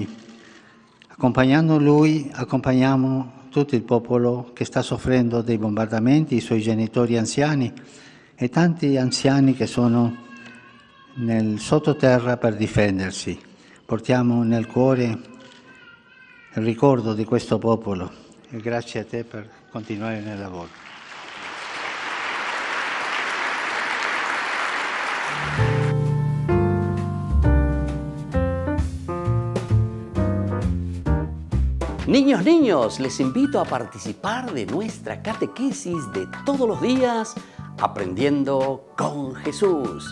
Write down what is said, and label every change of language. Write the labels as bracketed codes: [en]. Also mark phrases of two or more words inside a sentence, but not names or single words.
[it] Accompagnando lui, accompagniamo tutto il popolo che sta soffrendo dei bombardamenti, i suoi genitori anziani e tanti anziani che sono nel sottoterra per difendersi. Portiamo nel cuore il ricordo di questo popolo e grazie a te per continuare nel lavoro. [es] Niños, les invito a participar de nuestra catequesis de todos los días, aprendiendo con Jesús.